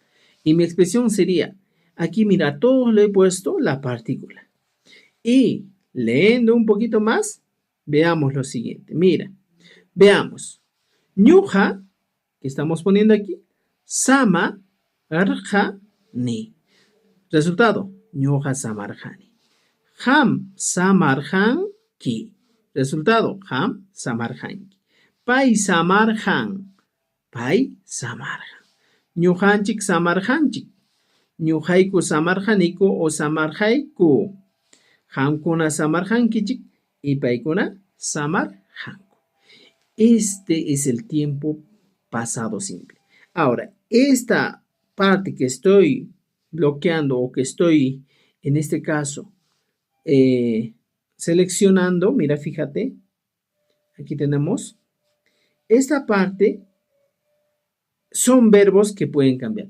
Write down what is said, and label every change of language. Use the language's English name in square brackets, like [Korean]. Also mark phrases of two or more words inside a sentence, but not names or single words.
[Spanish] Y mi expresión sería, aquí mira, a todos le he puesto la partícula. Y leyendo un poquito más, veamos lo siguiente. Mira, veamos. Ñuja, que estamos poniendo aquí, sama, arja, ni. Resultado, [Quechua] ñuja samarjani. Ham samarjan ki. Resultado, ham samarjan ki. Pai samarjan. Pai samarjan. Ñujanchik samarjanchik. Ñujaiku samarjaniku o samarjaiku. Hamkuna samarjankichik y paikuna samarjanku. [Spanish] Este es el tiempo pasado simple. Ahora, esta parte que estoy bloqueando o que estoy, en este caso, seleccionando, mira, fíjate, aquí tenemos, esta parte son verbos que pueden cambiar.